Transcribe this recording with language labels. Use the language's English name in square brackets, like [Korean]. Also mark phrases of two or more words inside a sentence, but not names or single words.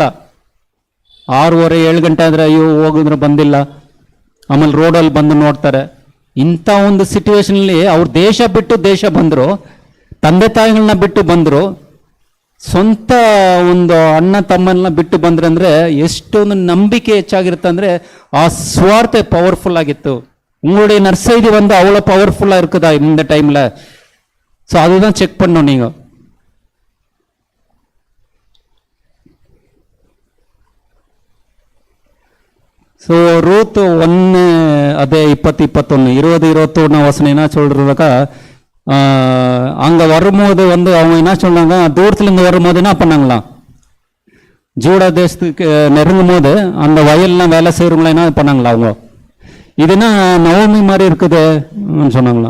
[Kannada] 6:30 7 ಗಂಟೆ ಆದ್ರೆ ಅಯ್ಯೋ ಹೋಗಿದ್ರೆ ಬಂದಿಲ್ಲ, ಆಮೇಲೆ ರೋಡಲ್ಲಿ ಬಂದು ನೋಡ್ತಾರೆ. ಇಂಥ ಒಂದು ಸಿಚುವೇಶನಲ್ಲಿ ಅವ್ರು ದೇಶ ಬಂದ್ರು, ತಂದೆ ತಾಯಿಗಳನ್ನ ಬಿಟ್ಟು ಬಂದ್ರು, ಸ್ವಂತ ಒಂದು ಅಣ್ಣ ತಮ್ಮನ್ನ ಬಿಟ್ಟು ಬಂದ್ರಂದ್ರೆ ಎಷ್ಟೊಂದು ನಂಬಿಕೆ ಹೆಚ್ಚಾಗಿರುತ್ತೆ ಅಂದ್ರೆ ಆ ಸ್ವಾರ್ಥ ಪವರ್ಫುಲ್ ಆಗಿತ್ತು. [Tamil] உங்களுடைய நற்செய்தி வந்து அவ்வளோ பவர்ஃபுல்லாக இருக்குதா இந்த டைமில்? ஸோ அதுதான் செக் பண்ணணும் நீங்கள். ஸோ ரூத் 1 அதே 20-21 20-21 வசனம் என்ன சொல்றதுக்கா, அங்கே வரும்போது வந்து அவங்க என்ன சொன்னாங்க, தூரத்துலேருந்து வரும்போது என்ன பண்ணாங்களாம், ஜூடா தேசத்துக்கு நெருங்கும் போது அந்த வயல்லாம் வேலை செய்கிறவங்களாம் என்ன பண்ணாங்களா, அவங்க இதுனா நவமி மாதிரி இருக்குது சொன்னாங்களாம்.